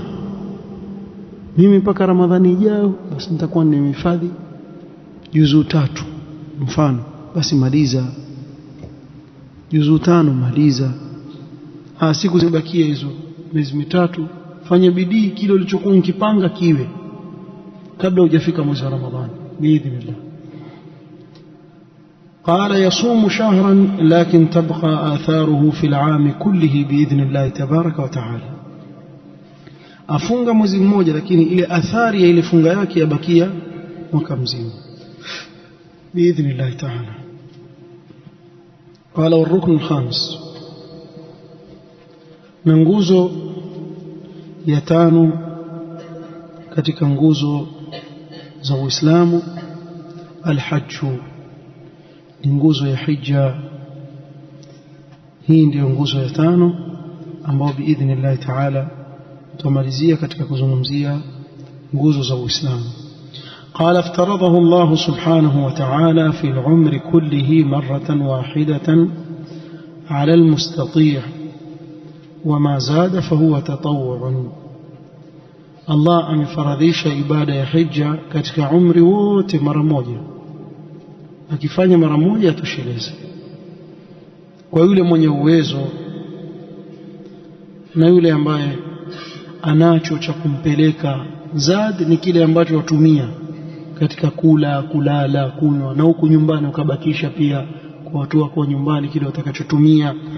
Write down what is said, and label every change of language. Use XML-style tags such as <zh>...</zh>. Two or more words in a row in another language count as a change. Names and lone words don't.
<sw>Mimi mpaka Ramadhani ijao basi nitakuwa nimehifadhi juzuu 3 mfano, basi maliza juzuu 5, maliza. Siku zimebakia hizo miezi 3, fanya bidii kile ulichokuwa ukipanga kiwe kabla hujafika mwezi wa Ramadhani biidhnillah.</sw> <ar>قال يصوم شهرا لكن تبقى آثاره في العام كله بإذن الله تبارك وتعالى.</ar> <sw>afunga mwezi mmoja lakini ile athari ya ile funga yake yabakia mwaka mzima</sw> <ar>بإذن الله تعالى. قال والركن الخامس,</ar> <sw>na nguzo ya 5 katika nguzo za Uislamu, alhajju, ni nguzo ya hija. Hii ndio nguzo ya 5 ambayo</sw> <ar>بإذن الله تعالى</ar> <sw>tutamalizia katika kuzungumzia nguzo za Uislamu.</sw> <ar>قال افترضه الله سبحانه وتعالى في العمر كله مرة واحدة على المستطيع وما زاد فهو تطوع.</ar> <sw>Allah amefaradhisha ibada ya hija katika umri wote mara moja, akifanya mara moja atosheleza. Kwa yule mwenye uwezo na yule ambaye anacho cha kumpeleka, zad ni kile ambacho watumia katika kula, kulala, kunywa, na huku nyumbani ukabakisha pia kwa watu wako nyumbani kile utakachotumia.</sw>